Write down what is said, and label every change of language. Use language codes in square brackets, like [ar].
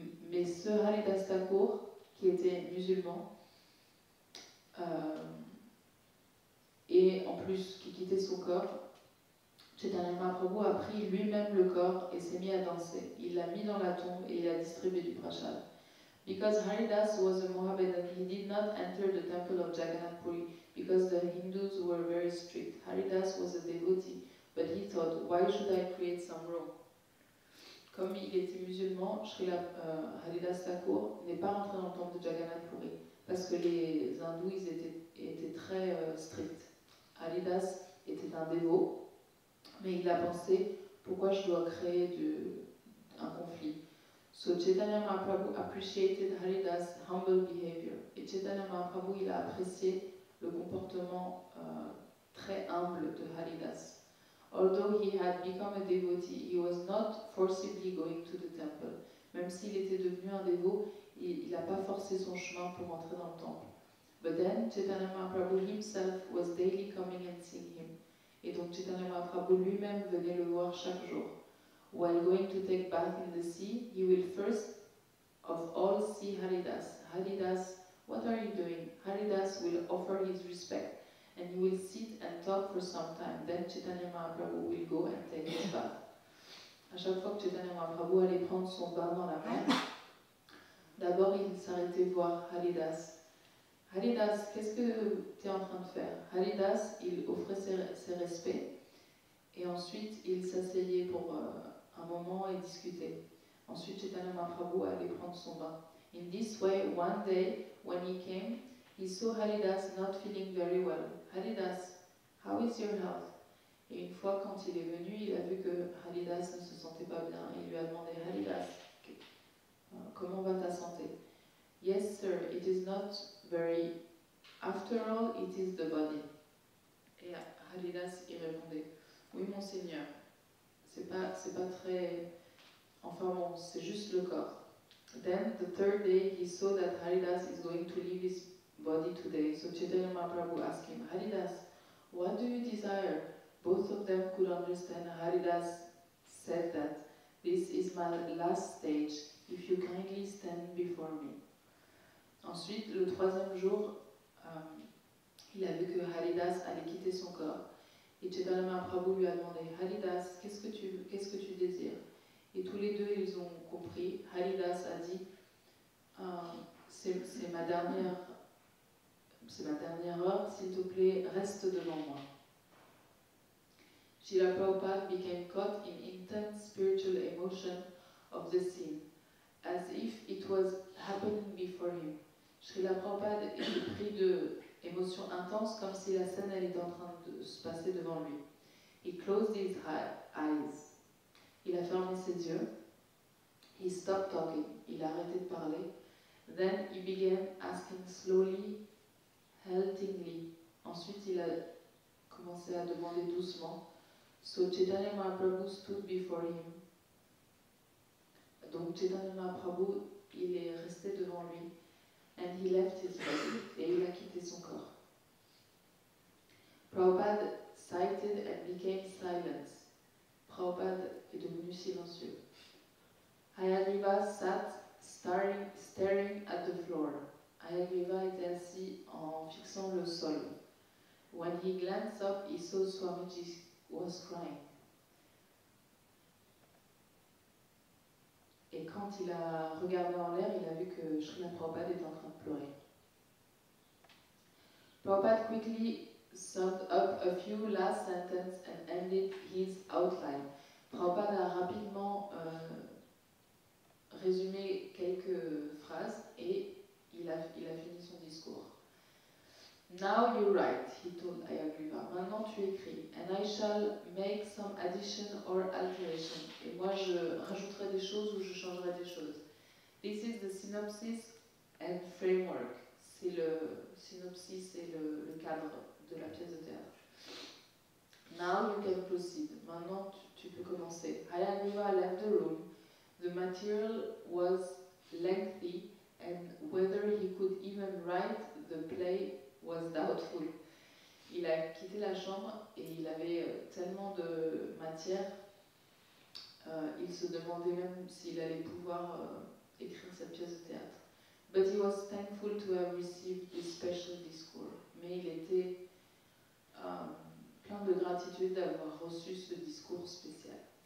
[fr] Mais ce Haridas Thakur, qui était musulman, et en plus qui quittait son corps, Chaitanya Mahaprabhu a pris lui-même le corps et s'est mis à danser. Il l'a mis dans la tombe et il a distribué du prasad. [en] Because Haridas was a Mohammedan, he did not enter the temple of Jagannath Puri because the Hindus were very strict. Haridas was a devotee, but he thought, why should I create some room? [fr] Comme il était musulman, Haridas Thakur n'est pas rentré dans le temple de Jagannath Puri parce que les hindous étaient très stricts. Haridas était un dévot, mais il a pensé, pourquoi je dois créer un conflit? [en] So Chaitanya Mahaprabhu appreciated Haridas' humble behavior. [fr] Et Chaitanya Mahaprabhu, il a apprécié le comportement très humble de Haridas. [en] Although he had become a devotee, he was not forcibly going to the temple. [fr] Même s'il était devenu un dévot, il n'a pas forcé son chemin pour entrer dans le temple. [en] But then Chaitanya Mahaprabhu himself was daily coming and seeing him. [fr] Et donc Chaitanya Mahaprabhu lui-même venait le voir chaque jour. [en] While going to take bath in the sea, he will first of all see Haridas. Haridas, what are you doing? Haridas will offer his respect, and he will sit and talk for some time. Then Chaitanya Mahaprabhu will go and take his bath. [fr] À chaque fois que Chaitanya Mahaprabhu allait prendre son bain dans la mer, d'abord il s'arrêtait voir Haridas. Haridas, qu'est-ce que tu es en train de faire? Haridas, il offrait ses respects, et ensuite il s'asseyait pour un moment et discuter. Ensuite, Chaitanya Mahaprabhu allait prendre son bain. [en] In this way, one day, when he came, he saw Haridas not feeling very well. Haridas, how is your health? [fr] Et une fois, quand il est venu, il a vu que Haridas ne se sentait pas bien. Il lui a demandé, Haridas, comment va ta santé? [en] Yes, sir, it is not very. After all, it is the body. [fr] Et Haridas y répondait, oui, monseigneur. C'est pas très... Enfin bon, c'est juste le corps. [en] Then, the third day, he saw that Haridas is going to leave his body today. So Chaitanya Mahaprabhu asked him, Haridas, what do you desire? Both of them could understand. Haridas said that, this is my last stage. If you kindly stand before me. [fr] Ensuite, le troisième jour, il a vu que Haridas allait quitter son corps. Et Chaitanya Mahaprabhu lui a demandé, Haridas, qu'est-ce que tu désires? Et tous les deux, ils ont compris. Haridas a dit, c'est ma dernière heure, s'il te plaît, reste devant moi. [en] Srila Prabhupada became caught in intense spiritual emotion of the scene, as if it was happening before him. [fr] Srila Prabhupada était pris d'émotions intenses, comme si la scène elle était en train de se passer devant lui. [en] He closed his eyes. [fr] Il a fermé ses yeux. [en] He stopped talking. [fr] Il a arrêté de parler. [en] Then he began asking slowly, haltingly. [fr] Ensuite, il a commençait à demander doucement. [en] So Chaitanya Mahaprabhu stood before him. [fr] Donc Chaitanya Mahaprabhu, il est resté devant lui. [en] And he left his body. [fr] Et il a quitté son corps. [en] Prabhupada sighted and became silent. [fr] Prabhupada est devenu silencieux. [en] Hayagriva sat staring at the floor. [fr] Hayagriva était assis en fixant le sol. [en] When he glanced up, he saw Swamiji was crying. [fr] Et quand il a regardé en l'air, il a vu que Srila Prabhupada était en train de pleurer. [en] Prabhupada quickly summed up a few last sentences and ended his outline. [fr] Prabhupada a rapidement résumé quelques phrases et il a fini son discours. [en] Now you write, he told Hayagriva. [fr] Maintenant tu écris. [en] And I shall make some addition or alteration. [fr] Et moi je rajouterai des choses ou je changerai des choses. [en] This is the synopsis and framework. [fr] C'est le synopsis et le cadre de la pièce de théâtre. [en] Now you can proceed. [fr] Maintenant tu peux commencer. [en] Hayagriva left the room. The material was lengthy and whether he could even write the play was doubtful. [fr] Il a quitté la chambre et il avait tellement de matière, il se demandait même s'il allait pouvoir écrire cette pièce de théâtre. But he was thankful to have received this special discourse. Mais il était plein de gratitude d'avoir reçu ce discours spécial.